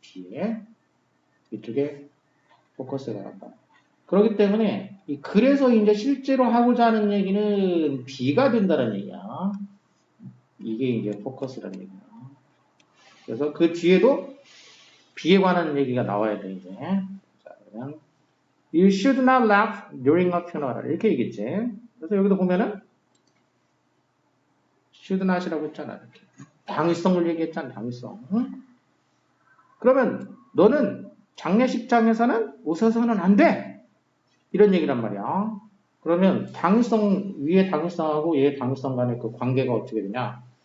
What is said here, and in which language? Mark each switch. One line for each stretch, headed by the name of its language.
Korean: B에. 이쪽에 포커스가 간다. 그렇기 때문에 그래서 이제 실제로 하고자 하는 얘기는 B가 된다는 얘기야. 이게 이제 포커스라는 얘기야. 그래서 그 뒤에도 B에 관한 얘기가 나와야 돼, 이제. 자, 그러면
English: You should not laugh during a funeral.
Korean: 이렇게 얘기했지. 그래서 여기도 보면은 should not이라고 했잖아. 이렇게. 당위성을 얘기했잖아. 당위성. 응? 그러면 너는 장례식장에서는 웃어서는 안 돼. 이런 얘기란 말이야. 그러면 당위성 위에 당위성하고 얘 당위성 간의 그 관계가 어떻게 되냐?